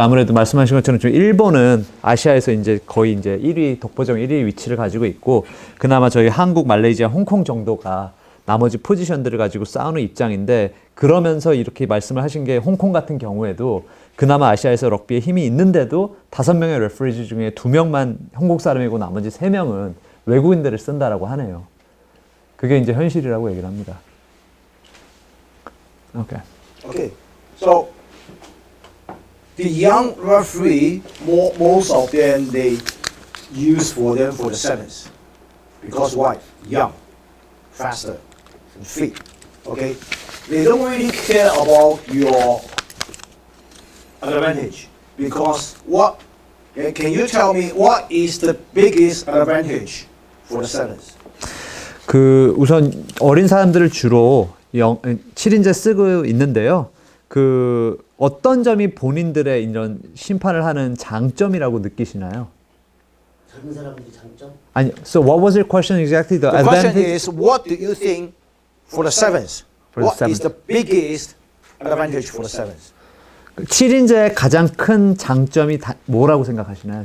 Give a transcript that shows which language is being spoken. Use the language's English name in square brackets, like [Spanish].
[Korean] 아무래도 말씀하신 것처럼 좀 일본은 아시아에서 이제 거의 이제 1위 독보적 1위 위치를 가지고 있고 그나마 저희 한국, 말레이시아, 홍콩 정도가 나머지 포지션들을 가지고 싸우는 입장인데 그러면서 이렇게 말씀을 하신 게 홍콩 같은 경우에도 그나마 아시아에서 럭비에 힘이 있는데도 5명의 레프리즈 중에 2명만 한국 사람이고 나머지 3명은 외국인들을 쓴다라고 하네요. 그게 이제 현실이라고 얘기를 합니다. [English] Okay. Okay. So the young referee, most of them they use for them for the sevens, because why? Young, faster, and fit. Okay. They don't really care about your advantage because what? Can you tell me what is the biggest advantage for the sevens? [Korean] 우선 어린 사람들을 주로 7인제 쓰고 있는데요. 어떤 점이 본인들의 이런 심판을 하는 장점이라고 느끼시나요? 젊은 사람들이 장점? [English] 아니, so what was your question exactly? The question is, what do you think for the sevens? What is the biggest advantage for the sevens? [Korean] 7인제의 가장 큰 장점이 뭐라고 생각하시나요?